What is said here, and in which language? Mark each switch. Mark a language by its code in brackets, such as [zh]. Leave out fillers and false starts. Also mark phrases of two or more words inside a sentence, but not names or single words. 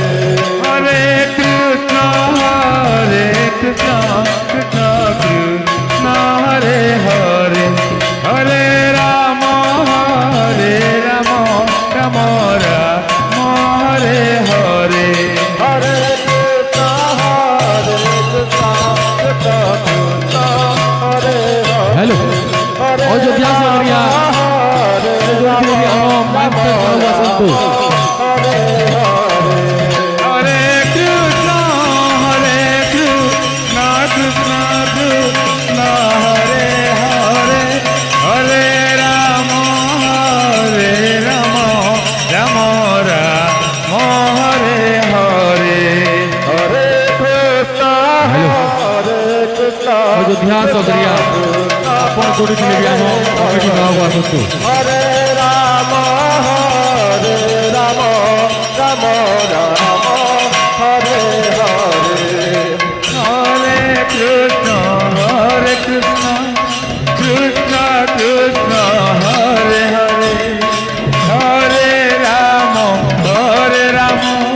[sa] Hare Krishna, Krishna Krishna, Hare Hare, Hare Rama, Rama Rama, Hare Hare. Hare Krishna, Krishna Krishna, Hare Hare. [or] হ্যালো অযোধ্যা সাগরিয়া ଯୋଉଠି ଥିଲେ ବି ଆମ [en] mic check [or] କାହାକୁ ଆସନ୍ତୁ [sa] Hare Krishna, Krishna Krishna, Hare Hare, Hare Rama, Rama Rama, Hare Hare. Hare Krishna, Krishna [or] ଅଯୋଧ୍ୟା ସାଗରିଆ ଆପଣ ଯୋଉଠି ଥିଲେ ବି ଆମ କମିଟି କାହାକୁ ଆସନ୍ତୁ [sa] Hare Rama, Rama Rama, Hare Hare. Hare Krishna, Krishna Krishna, Hare Hare, Hare Rama,